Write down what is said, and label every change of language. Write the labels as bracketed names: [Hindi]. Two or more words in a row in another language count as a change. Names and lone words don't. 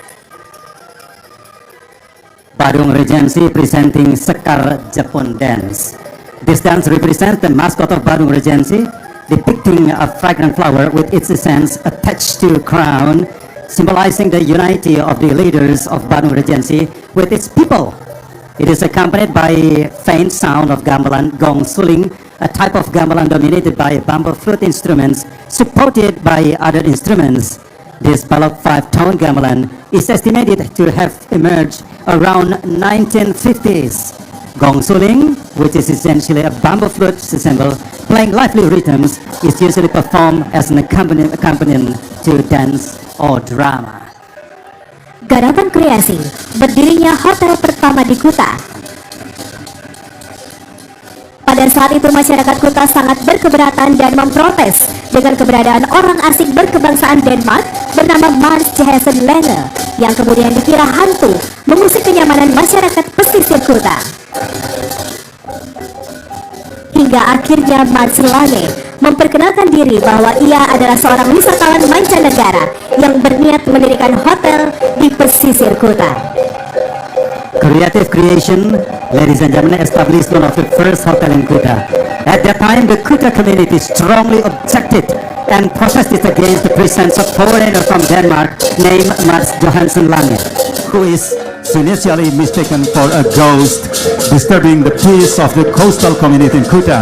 [English] Badung Regency presenting Sekar Jepun dance. This dance represents the mascot of Badung Regency, depicting a fragrant flower with its essence attached to a crown, symbolizing the unity of the leaders of Badung Regency with its people. It is accompanied by a faint sound of gamelan gong suling, a type of gamelan dominated by bamboo flute instruments supported by other instruments. This baroque 5-tone gamelan is estimated to have emerged around 1950s. Gong suling, which is essentially a bamboo flute ensemble playing lively rhythms, is usually performed as an accompaniment to dance or drama. [Indonesian] Garapan kreasi, berdirinya hotel pertama di Kuta. Pada saat itu masyarakat Kuta sangat berkeberatan dan memprotes dengan keberadaan orang asing berkebangsaan Denmark bernama Mars Jessen Lene yang kemudian dikira hantu mengusik kenyamanan masyarakat pesisir Kuta. Hingga akhirnya Mars Lange memperkenalkan diri bahwa ia adalah seorang wisatawan mancanegara yang berniat mendirikan hotel di pesisir Kuta. [English] Creative creation, ladies and gentlemen, established one of the first hotel in Kuta. At that time, the Kuta community strongly objected and protested against the presence of foreigner from Denmark named Mats Johansson Lange, who is initially mistaken for a ghost disturbing the peace of the coastal community in Kuta.